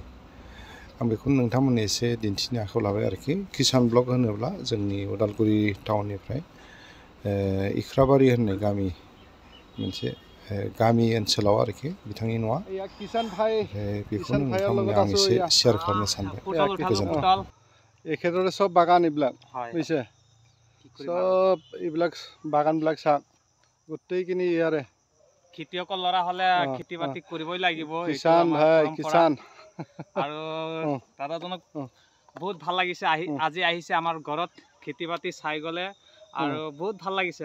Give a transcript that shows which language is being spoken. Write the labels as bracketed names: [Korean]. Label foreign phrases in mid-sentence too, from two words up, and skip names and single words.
[Bodo] आं बेखौनो नोंथांमोननो एसे दिन्थिनो आखायाव लाबाय आरोखि। किसान ब्लग होनोब्ला जोंनि उदालगुरि टाउननिफ्राय इख्राबारि होननाय गामि, मोनसे गामि ओनसोलाव आरोखि बिथांनि न'आ। बेखौनो नोंथांमोननो आं एसे शेयार खालामनो सानबाय। गोजोन्थों। [Assamese] একেদৰে সব বাগান এইবিলাক বুজিছে, সব এইবিলাক বাগানবিলাক চাওক, গোটেইখিনি ইয়াৰে খেতিয়কৰ ল'ৰা হ'লে খেতি বাতি কৰিবই লাগিব। কিষাণ ভাই কিষাণ। আৰু দাদাজনক বহুত ভাল লাগিছে, আজি আহিছে আমাৰ ঘৰত খেতি বাতি চাই গ'লে আৰু বহুত ভাল লাগিছে।